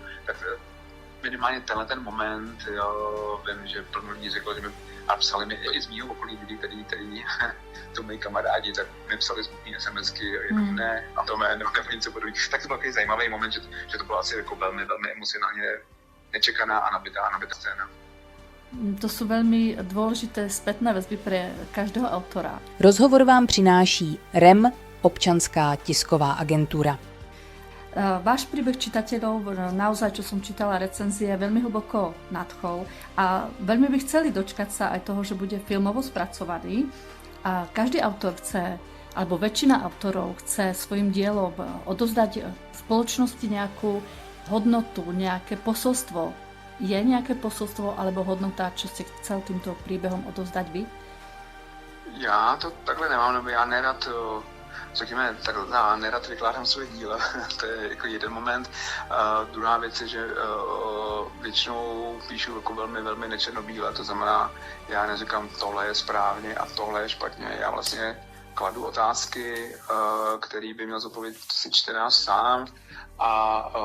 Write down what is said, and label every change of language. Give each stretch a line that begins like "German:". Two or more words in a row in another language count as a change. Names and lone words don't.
Czech: Tak minimálně ten moment, vím, že plno lidí řeklo, že mi a psali mi i z mýho okolí lidí, který to mají kamarádi, tak mi psali smutný SMSky, jenom ne, a to jméno, nebo něco podobného. Tak to byl takový zajímavý moment, že to bylo asi jako velmi, velmi emocionálně nečekaná a nabitá scéna.
Slovak: To sú veľmi dôležité spätné väzby pre každého autora.
Czech: Rozhovor vám přináší REM, občanská tisková agentura.
Slovak: Váš príbeh čitateľov, naozaj, čo som čítala recenzie, veľmi hlboko nadchol a veľmi by chceli dočkať sa aj toho, že bude filmovo spracovaný. A každý autor chce, alebo väčšina autorov chce svojim dielom odozdať spoločnosti nejakú hodnotu, nejaké posolstvo. Je nejaké posolstvo alebo hodnota, čo ste chcel týmto príbehom odozdať vy?
Czech: Já to takhle nemám, nebo já nerad, řekněme, nerad vykládám svoje díla, to je jako jeden moment. Druhá věc je, že většinou píšu jako velmi, velmi nečernobíle, to znamená, já neříkám tohle je správně a tohle je špatně, já vlastně kladu otázky, který by měl zodpovědět si čtenář sám a